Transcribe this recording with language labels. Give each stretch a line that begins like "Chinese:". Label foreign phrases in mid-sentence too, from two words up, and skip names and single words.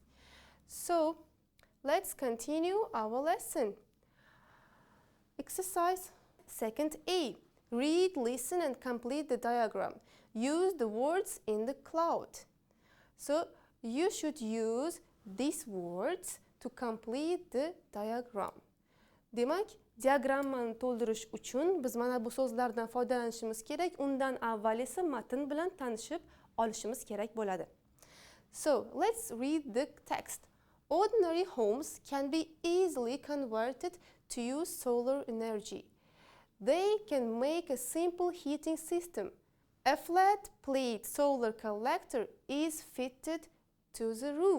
English: So, let's continue our lesson. Exercise 2nd A. Read, listen and complete the diagram. Use the words in the cloud. So, you should use these words to complete the diagram.
Uzbek: Demak, diagrammani to'ldirish uchun biz mana bu so'zlardan foydalanishimiz kerak. Undan avval esa matn bilan tanishib olishimiz kerak bo'ladi.
English: So, let's read the text. Ordinary homes can be easily converted to use solar energy. They can make a simple heating system. A flat plate solar collector is fitted to the roof.